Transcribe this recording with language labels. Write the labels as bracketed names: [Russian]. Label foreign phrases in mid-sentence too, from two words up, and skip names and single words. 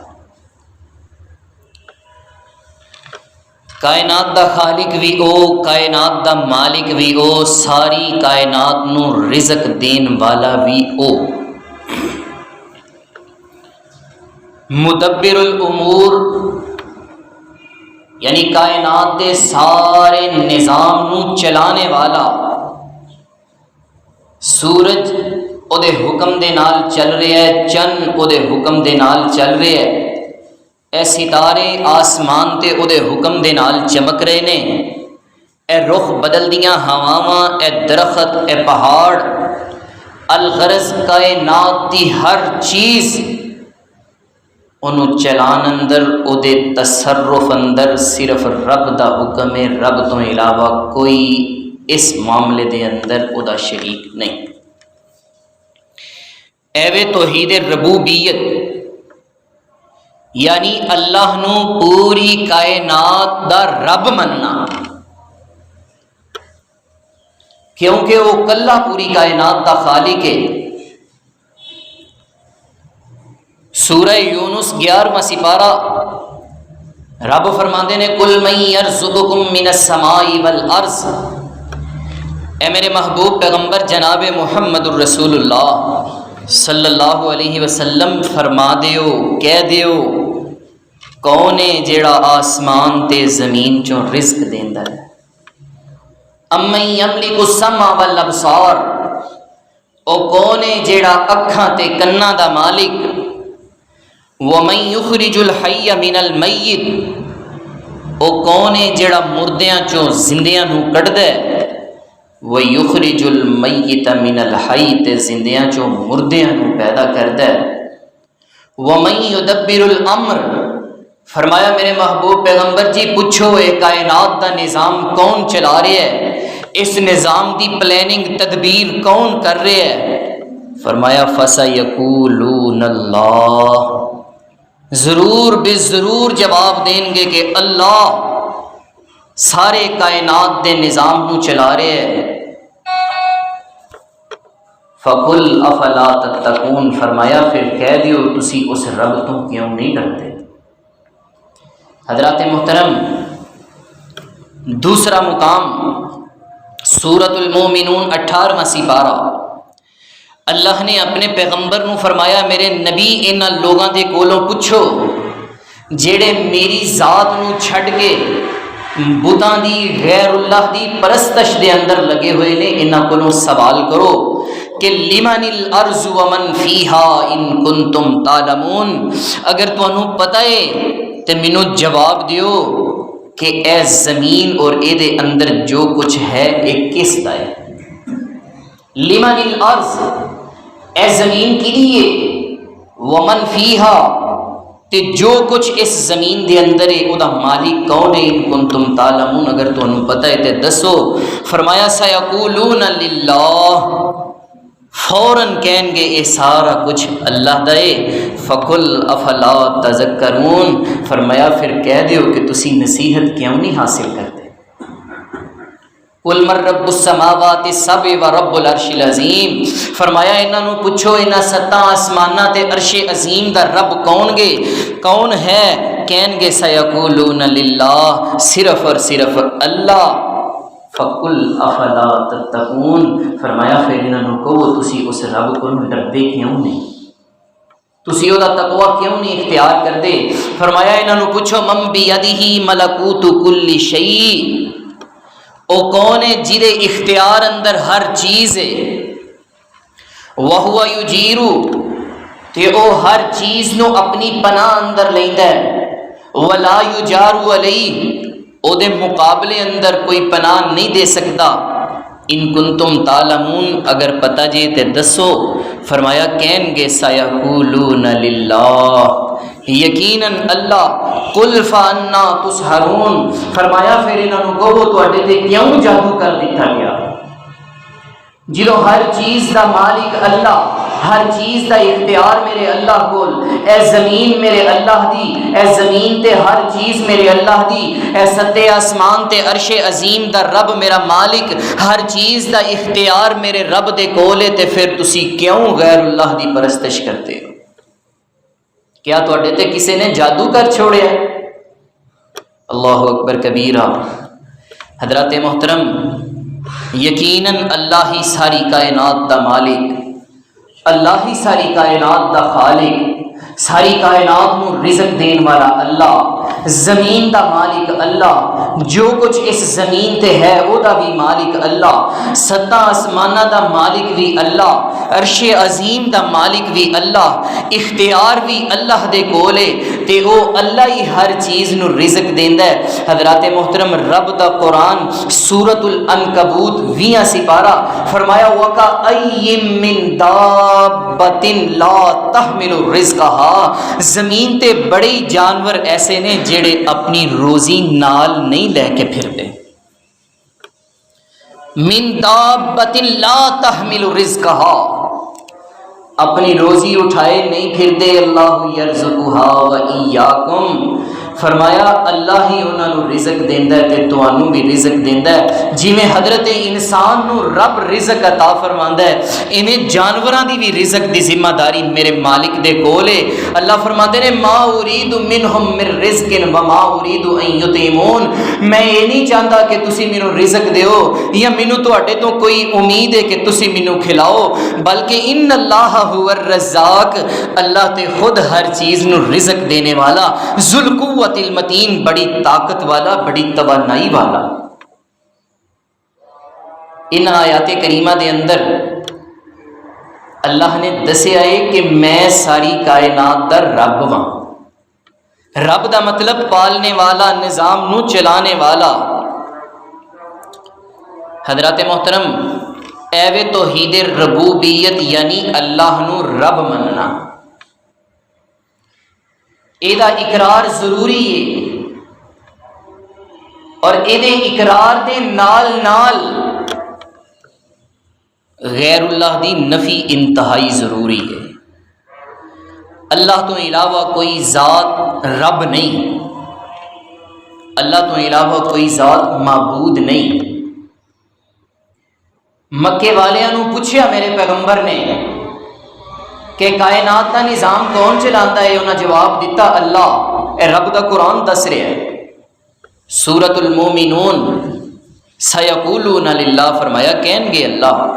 [Punjabi] کائنات دا خالق بھی او، کائنات دا مالک بھی او، ساری کائنات نو رزق دین والا بھی او، مدبر الامور یعنی کائنات دے سارے نظام نو چلانے والا۔ سورج او دے حکم دے نال چل رہا ہے، چند او دے حکم دے نال چل رہا ہے، اے ستارے آسمان تے او دے حکم دے نال چمک رہے نے، اے رخ بدل دیاں ہواواں، اے درخت، اے پہاڑ، الغرض کائنات دی ہر چیز انہوں چلان اندر او دے تصرف اندر صرف رب دا حکم ہے، رب تو علاوہ کوئی اس معاملے دے اندر او دا شریک نہیں۔ ایوے توحید ربوبیت یعنی اللہ نو پوری کائنات دا رب مننا، کیونکہ وہ کلا پوری کائنات دا خالق ہے۔ سورہ یونس 11واں سپارہ رب فرماندے نے [Arabic] قُلْ مَن يَرْزُقُكُم مِّنَ السَّمَاءِ وَالْأَرْضِ، [Punjabi] اے میرے محبوب پیغمبر جناب محمد الرسول اللہ [Arabic] صلی اللہ علیہ وسلم [Punjabi] فرما دیو، کہہ دیو، کون ہے جیڑا آسمان تے زمین چوں رزق دیندا ہے؟ [Arabic] اَمَّن يَمْلِكُ السَّمْعَ وَالْأَبْصَارَ، [Punjabi] او کون ہے جیڑا اکھاں تے کناں دا مالک؟ [Arabic] وَمَن يُخْرِجُ الْحَيَّ مِنَ الْمَيِّتِ، [Punjabi] او کون ہے جیڑا مردیاں چوں زندیاں نو کڈدا ہے؟ [Arabic] وَيُخْرِجُ الْمَيِّتَ مِنَ الْحَيِّ، [Punjabi] تے زندیاں چوں مردیاں نو پیدا کردا ہے۔ [Arabic] وَمَن يُدَبِّرُ الْأَمْرَ، [Punjabi] فرمایا میرے محبوب پیغمبر جی پوچھو اے کائنات دا نظام کون چلا رہا ہے، اس نظام دی پلاننگ تدبیر کون کر رہا ہے؟ [Arabic] فرمایا فَسَيَقُولُونَ اللَّهُ، [Punjabi] ضرور بے ضرور جواب دیں گے کہ اللہ سارے کائنات دے نظام نو چلا رہے ہے۔ [Arabic] فَقُلْ أَفَلَا تَتَّقُونَ، [Punjabi] فرمایا پھر کہہ دیو تسی اس رب تو کیوں نہیں ڈرتے؟ حضرات محترم، دوسرا مقام سورۃ المومنون 18واں سپارہ، اللہ نے اپنے پیغمبر نو فرمایا میرے نبی انہاں لوگاں دے کولوں پوچھو جیڑے میری ذات نو چھڈ کے بتاں دی غیر اللہ دی پرستش دے اندر لگے ہوئے نے، انہاں کولوں سوال کرو کہ [Arabic] لمن الارض ومن فیہا ان کنتم تعلمون، [Punjabi] اگر تانوں پتہ ہے تے مینوں جواب دیو کہ اے زمین اور اے دے اندر جو کچھ ہے اے کس دا ہے؟ [Arabic] لمن الارض، [Punjabi] اے زمین کی لیے، [Arabic] ومن فیہا، [Punjabi] تے جو کچھ اس زمین دے اندر ہے او دا مالک کون ہے؟ [Arabic] ان کنتم تعلمون، [Punjabi] اگر تانوں پتہ ہے تے دسو۔ فرمایا [Arabic] سیقولون للہ، [Punjabi] فوراً کہیں گے اے سارا کچھ اللہ دا ہے۔ [Arabic] فقل افلا تذکرون، [Punjabi] فرمایا پھر کہہ دیو کہ تسی نصیحت کیوں نہیں حاصل کرتے؟ [Arabic] قل من رب السماوات السبع و رب العرش العظیم، [Punjabi] فرمایا انہاں نو پوچھو انہاں ستاں آسماناں تے عرش عظیم دا رب کون گے، کون ہے؟ کہیں گے [Arabic] سیقولون للہ، [Punjabi] صرف اور صرف اللہ۔ [Arabic] فقل افلا تتقون، [Punjabi] فرمایا پھر انہاں نو کہو تسی اس رب کو ڈردے کیوں نہیں، تسی او دا تقوی کیوں نہیں اختیار کردے؟ فرمایا انہاں نو پوچھو [Arabic] من بیدہ ملکوت کل شیء، [Punjabi] او کون ہے جدے اختیار اندر ہر چیز ہے، [Arabic] وَهُوَ يُجِيرُ، [Punjabi] تے او ہر چیز نو اپنی پناہ اندر لیندا ہے، [Arabic] وَلَا يُجَارُ عَلَيْهِ، [Punjabi] او دے مقابلے اندر کوئی پناہ نہیں دے سکتا۔ [Arabic] ان کنتم تعلمون، [Punjabi] اگر پتہ جے تے دسو۔ فرمایا کہیں گے [Arabic] سیقولون للہ، [Punjabi] یقیناً اللہ۔ [Arabic] قل فانا تسحرون، [Punjabi] فرمایا پھر انہاں نو کہو تواڈے تے کیوں جادو کر دتا گیا؟ جدوں ہر چیز دا مالک اللہ، ہر چیز دا اختیار میرے اللہ کول، اے زمین میرے اللہ دی، اے زمین تے ہر چیز میرے اللہ دی، اے ستے آسمان تے عرش عظیم دا رب میرا مالک، ہر چیز دا اختیار میرے رب دے کول ہے، تے پھر تسی کیوں غیر اللہ دی پرستش کرتے ہو؟ کیا تواڈے تے کسے نے جادو کر چھوڑیا؟ [Arabic] اللہ اکبر کبیرہ۔ [Punjabi] حضرات محترم، یقیناً اللہ ہی ساری کائنات دا مالک، اللہ ہی ساری کائنات دا خالق، ساری کائنات نو رزق دین والا اللہ، زمین دا مالک اللہ، جو کچھ اس زمین تے ہے او دا بھی مالک اللہ، ستا آسمانہ دا مالک بھی اللہ، عرش عظیم دا مالک بھی اللہ، اختیار بھی اللہ دے کولے تے او اللہ ہی ہر چیز نو رزق دیندا ہے۔ حضرات محترم، رب دا قرآن سورۃ العنکبوت 20 سپارہ فرمایا [Arabic] وَكَأَيٍّ مِّن دَابَّةٍ لَا تَحْمِلُ رِزْقَهَا، [Punjabi] زمین تے بڑے جانور ایسے نے جڑے اپنی روزی نال نہیں لے کے پھرتے۔ [Arabic] من دابۃ لا تحمل رزقها، [Punjabi] اپنی روزی اٹھائے نہیں پھرتے۔ [Arabic] اللہ یرزقها وإیاکم، [Punjabi] فرمایا اللہ ہی انہاں نو رزق دیندا ہے تے تانوں بھی رزق دیندا ہے۔ جویں حضرت انسان نو رب رزق عطا فرماندا ہے، ایویں جانوراں دی بھی رزق دی ذمہ داری میرے مالک دے کول ہے۔ اللہ فرماندے نے [Arabic] ما اريد منهم من رزق وما اريد ان يطعمون، [Punjabi] میں یہ نہیں چاہتا کہ تسی مینوں رزق دیو یا مینوں تواڈے تو کوئی امید ہے کہ تسی مینوں کھلاؤ، بلکہ [Arabic] ان اللہ هو الرزاق، [Punjabi] اللہ تے خود ہر چیز نو رزق دینے والا، [Arabic] ذو القوۃ المتین، [Punjabi] بڑی طاقت والا، بڑی توانائی والا۔ ان آیات کریمہ دے اندر اللہ نے دسیا ہے کہ میں ساری کائنات دا رب ہاں۔ رب دا مطلب پالنے والا، نظام نو چلانے والا۔ حضرات محترم، ایوے توحید ربوبیت یعنی اللہ نو رب مننا، ایدہ اقرار ضروری ہے، اور ایدے اقرار دے نال نال غیر اللہ دی نفی انتہائی ضروری ہے۔ اللہ تو علاوہ کوئی ذات رب نہیں، اللہ تو علاوہ کوئی ذات معبود نہیں۔ مکے والیاں نو پوچھیا میرے پیغمبر نے کہ کائنات کا نظام کون چلاتا ہے، انہاں جواب دیتا اللہ۔ اے رب دا قرآن دس رہا ہے سورۃ المومنون [Arabic] سیقولون للہ، [Punjabi] فرمایا کہیں گے اللہ۔